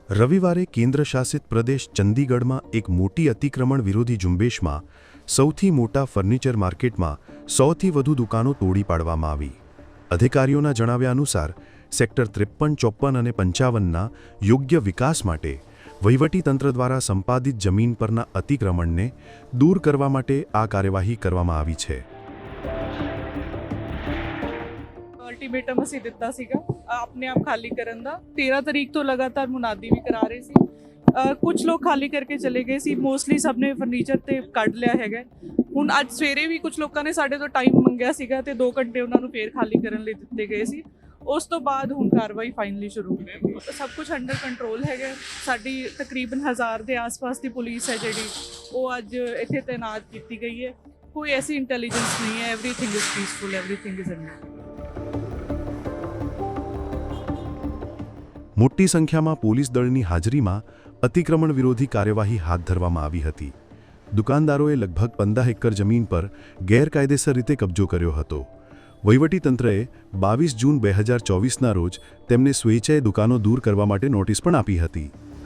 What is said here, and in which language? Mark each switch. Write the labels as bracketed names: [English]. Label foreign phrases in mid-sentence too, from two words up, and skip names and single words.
[Gujarati] રવિવારે કેન્દ્રશાસિત પ્રદેશ ચંદીગઢમાં એક મોટી અતિક્રમણ વિરોધી ઝુંબેશમાં સૌથી મોટા ફર્નિચર માર્કેટમાં 100થી વધુ દુકાનો તોડી પાડવામાં આવી. અધિકારીઓના જણાવ્યા અનુસાર સેક્ટર 53, 54 અને 55ના યોગ્ય વિકાસ માટે વહીવટીતંત્ર દ્વારા સંપાદિત જમીન પરના અતિક્રમણને દૂર કરવા માટે આ કાર્યવાહી કરવામાં આવી છે. [Punjabi] ਅਲਟੀਮੇਟਮ ਅਸੀਂ ਦਿੱਤਾ ਸੀਗਾ ਆਪਣੇ ਆਪ ਖਾਲੀ ਕਰਨ ਦਾ 13 ਤਰੀਕ ਤੋਂ ਲਗਾਤਾਰ ਮੁਨਾਦੀ ਵੀ ਕਰਾ ਰਹੇ ਸੀ ਕੁਝ ਲੋਕ ਖਾਲੀ ਕਰਕੇ ਚਲੇ ਗਏ ਸੀ ਮੋਸਟਲੀ ਸਭ ਨੇ ਫਰਨੀਚਰ ਤੇ ਕੱਢ ਲਿਆ ਹੈਗਾ ਹੁਣ ਅੱਜ ਸਵੇਰੇ ਵੀ ਕੁਝ ਲੋਕਾਂ ਨੇ ਸਾਡੇ ਤੋਂ ਟਾਈਮ ਮੰਗਿਆ ਸੀਗਾ ਤੇ 2 ਘੰਟੇ ਉਹਨਾਂ ਨੂੰ ਫੇਰ ਖਾਲੀ ਕਰਨ ਲਈ ਦਿੱਤੇ ਗਏ ਸੀ ਉਸ ਤੋਂ ਬਾਅਦ ਹੁਣ ਕਾਰਵਾਈ ਫਾਈਨਲੀ ਸ਼ੁਰੂ ਹੋਈ ਸਭ ਕੁਝ [English] under control [Punjabi] ਹੈਗਾ ਸਾਡੀ ਤਕਰੀਬਨ 1000 ਦੇ ਆਸ-ਪਾਸ ਦੀ ਪੁਲਿਸ ਹੈ ਜਿਹੜੀ ਉਹ ਅੱਜ ਇੱਥੇ ਤਾਇਨਾਤ ਕੀਤੀ ਗਈ ਹੈ ਕੋਈ ਐਸੀ ਇੰਟੈਲੀਜੈਂਸ ਨਹੀਂ ਹੈ [English] everything is peaceful everything is under [Gujarati] મોટી સંખ્યામાં પોલીસ દળની હાજરીમાં અતિક્રમણ વિરોધી કાર્યવાહી હાથ ધરવામાં આવી હતી. દુકાનદારોએ લગભગ 15 એકર જમીન પર ગેરકાયદેસર રીતે કબજો કર્યો હતો. વહીવટીતંત્રએ 22 જૂન 2024ના રોજ તેમને સ્વેચ્છાએ દુકાનો દૂર કરવા માટે નોટિસ પણ આપી હતી.